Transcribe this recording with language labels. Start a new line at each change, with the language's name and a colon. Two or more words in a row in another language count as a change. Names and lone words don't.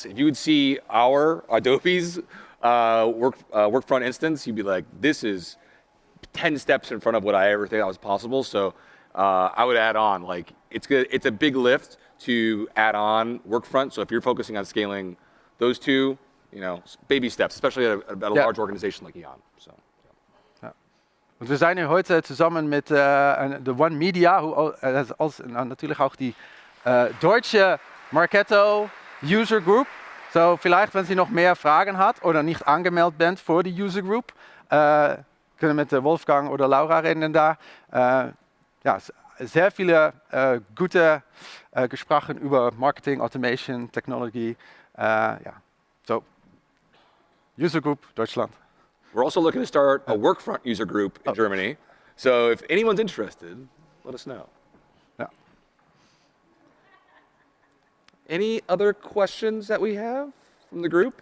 English: If you would see our Adobe's Workfront instance, you'd be like, this is 10 steps in front of what I ever think that was possible. So I would add on, like, it's good. It's a big lift to add on Workfront. So if you're focusing on scaling those two, you know, baby steps, especially at a large organization like E.ON. So.
Dutch: Want we zijn nu
German: heute zusammen mit de One Media, natürlich auch die deutsche Marketo User Group. So, vielleicht, wenn Sie noch mehr Fragen hat oder nicht angemeldet
Dutch: bent voor
German: die User Group, können mit Wolfgang oder Laura reden da. Ja, sehr viele gute Gespräche über Marketing, Automation, Technology. Ja, so User Group Deutschland.
English: We're also looking to start a Workfront user group in Germany. So if anyone's interested, let us know. Yeah. Any other questions that we have from the group?